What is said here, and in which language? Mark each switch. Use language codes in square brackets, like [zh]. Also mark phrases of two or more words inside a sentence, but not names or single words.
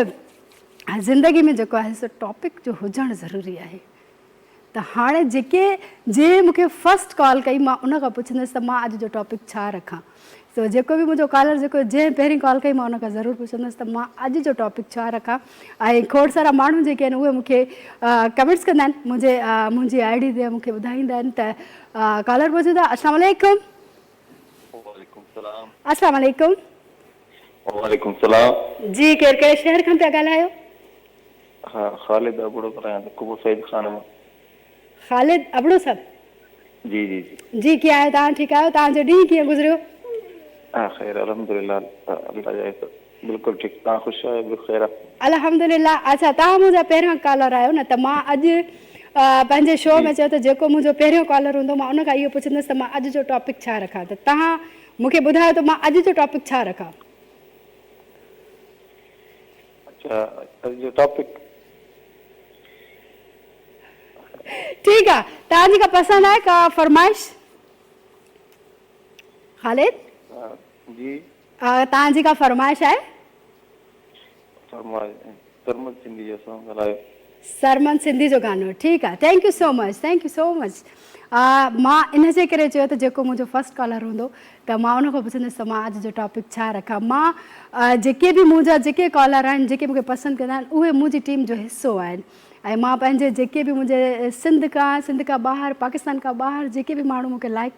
[sd] त ज़िंदगी में जेको आहे सो टॉपिक जो हुजणु ज़रूरी आहे त हाणे जे मूंखे [en] first call [sd] कई मां उन खां पुछंदसि त मां अॼु जो टॉपिक छा रखां सो जेको बि मुंहिंजो कॉलर जेको जंहिं पहिरीं कॉल कई मां उन खां ज़रूरु पुछंदसि त मां अॼु जो टॉपिक छा रखां ऐं खोड़ सारा माण्हू जेके आहिनि उहे मूंखे कमेंट्स कंदा आहिनि मुंहिंजी [en] ID [sd] ते मूंखे ॿुधाईंदा आहिनि त कॉलर मौजूदु आहे [ar] السلام علیکم السلام علیکم وعلیکم سلام [sd] जी केरु कहिड़े शहर खां पिया ॻाल्हायो हाँ ख़ालिद अबड़ो करायां कुबो सईद खान में ख़ालिद अबड़ो साहब जी जी जी कीअं आहियो तव्हां ठीकु आहियो तव्हांजो ॾींहुं कीअं गुज़रियो हाँ खैर अल्हम्दुलिल्लाह अल्लाह जाए तो बिल्कुल ठीक तव्हां ख़ुशि आहियो बिल्कुलु ख़ैर अल्हम्दुलिल्लाह अच्छा तव्हां मुंहिंजा पहिरियों कॉलर आहियो न त मां अॼु पंहिंजे शो में चयो त जेको मुंहिंजो पहिरियों कॉलर हूंदो मां उन खां इहो पुछंदसि त मां अॼु जो टॉपिक छा रखां त तव्हां मूंखे ॿुधायो त मां अॼु जो टॉपिक छा रखां अच्छा अॼु जो टॉपिक ठीकु आहे तव्हांजी का पसंदि आहे का फरमाइश ख़ालिद जी तव्हांजी का फरमाइश आहे सरमन सिंधी जो सॉन्ग हलायो सरमन सिंधी जो गानो ठीकु आहे [en] thank you so much [sd] मां इन जे करे चयो त जेको मुंहिंजो [en] first caller [sd] हूंदो त मां उन खां पुछंदसि त मां अॼु जो टॉपिक छा रखां मां जेके बि मुंहिंजा जेके कॉलर आहिनि जेके मूंखे पसंदि कंदा आहिनि उहे मुंहिंजी टीम जो हिसो आहिनि ऐं मां पंहिंजे जेके बि मुंहिंजे सिंध खां ॿाहिरि पाकिस्तान खां ॿाहिरि जेके बि माण्हू मूंखे लाइक